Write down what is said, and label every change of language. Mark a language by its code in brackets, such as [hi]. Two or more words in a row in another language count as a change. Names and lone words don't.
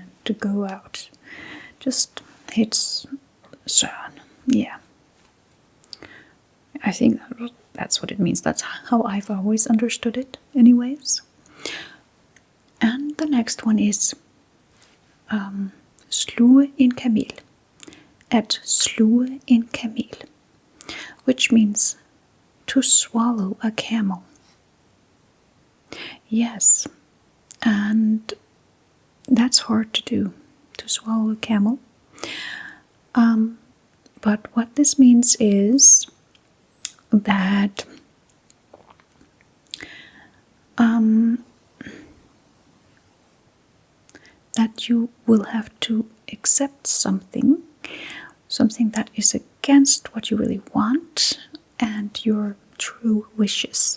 [en] To go out, just hits Søren. Yeah, I think that's what it means. That's how I've always understood it anyways. And the next one is [da] sluge en kamel. At sluge en kamel, [en] which means to swallow a camel. Yes, and that's hard to do, to swallow a camel. But what this means is that that you will have to accept something that is against what you really want and your true wishes.